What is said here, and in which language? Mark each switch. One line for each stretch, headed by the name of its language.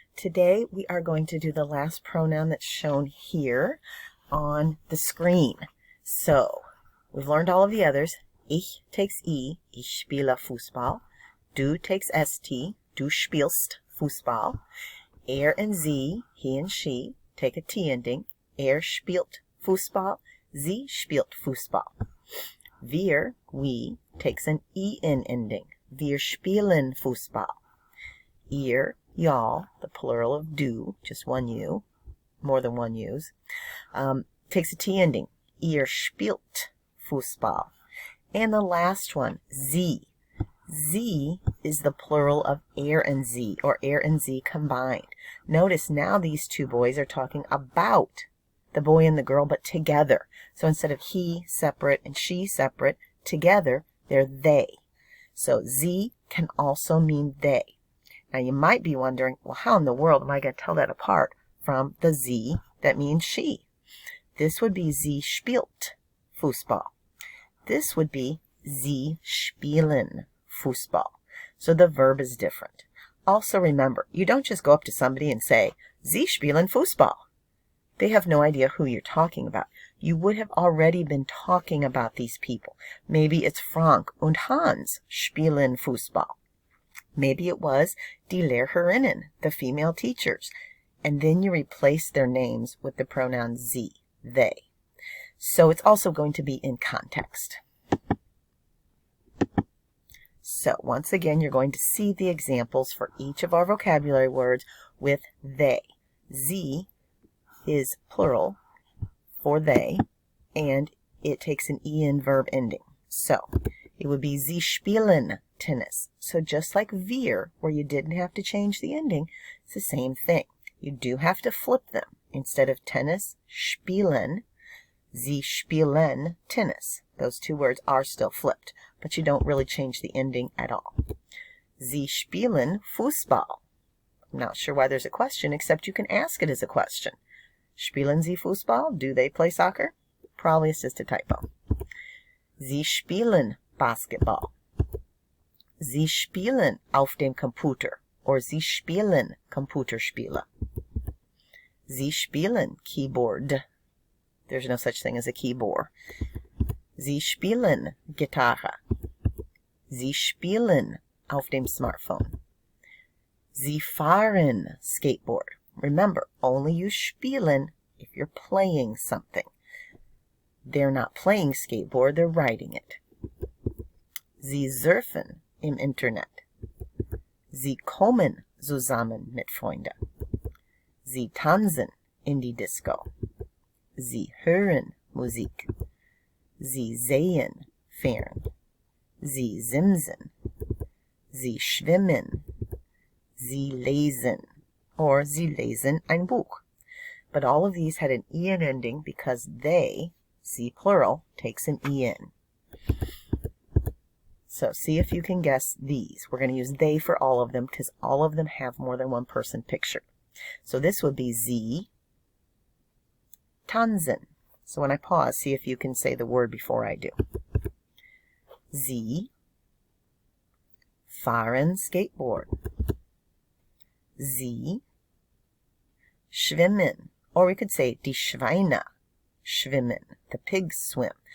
English: Today we are going to do the last pronoun that's shown here on the screen. So, we've learned all of the others.
German: Ich
English: takes E,
German: ich spiele Fußball. Du
English: takes ST,
German: du spielst Fußball.
English: Er and sie, he and she, take a T ending.
German: Er spielt Fußball, sie spielt Fußball.
English: Wir, we, takes an EN ending.
German: Wir spielen Fußball.
English: Ihr, y'all, the plural of du, just one U, more than one U's, takes a T ending.
German: Ihr spielt Fußball.
English: And the last one, sie. Sie is the plural of er and sie, or er and sie combined. Notice now these two boys are talking about the boy and the girl, but together. So instead of he separate and she separate, together, they're they. So sie can also mean they. Now you might be wondering, well, how in the world am I going to tell that apart from the sie that means she? This would be
German: sie spielt Fußball.
English: This would be
German: sie spielen Fußball.
English: So the verb is different. Also remember, you don't just go up to somebody and say,
German: Sie spielen Fußball.
English: They have no idea who you're talking about. You would have already been talking about these people. Maybe it's
German: Frank und Hans spielen Fußball.
English: Maybe it was
German: die Lehrerinnen,
English: the female teachers. And then you replace their names with the pronoun sie, they. So it's also going to be in context. So once again, you're going to see the examples for each of our vocabulary words with they. Sie is plural for they, and it takes an en verb ending. So it would be
German: Sie spielen Tennis.
English: So just like wir, where you didn't have to change the ending, it's the same thing. You do have to flip them. Instead of
German: tennis, spielen, Sie spielen Tennis.
English: Those two words are still flipped, but you don't really change the ending at all.
German: Sie spielen Fußball.
English: I'm not sure why there's a question, except you can ask it as a question.
German: Spielen Sie Fußball?
English: Do they play soccer? Probably it's just a typo.
German: Sie spielen Basketball. Sie spielen auf dem Computer, or Sie spielen Computerspiele. Sie spielen Keyboard.
English: There's no such thing as a keyboard.
German: Sie spielen Gitarre. Sie spielen auf dem Smartphone. Sie fahren Skateboard.
English: Remember, only use spielen if you're playing something. They're not playing skateboard, they're riding it.
German: Sie surfen im Internet. Sie kommen zusammen mit Freunden. Sie tanzen in die Disco. Sie hören Musik. Sie sehen fern. Sie simsen. Sie schwimmen. Sie lesen.
English: Or
German: Sie lesen ein Buch.
English: But all of these had an en ending because they, sie plural, takes an en. So see if you can guess these. We're going to use they for all of them because all of them have more than one person pictured. So this would be
German: Sie tanzen.
English: So when I pause, see if you can say the word before I do.
German: Sie fahren Skateboard. Sie schwimmen. Or we could say die Schweine schwimmen.
English: The pigs swim.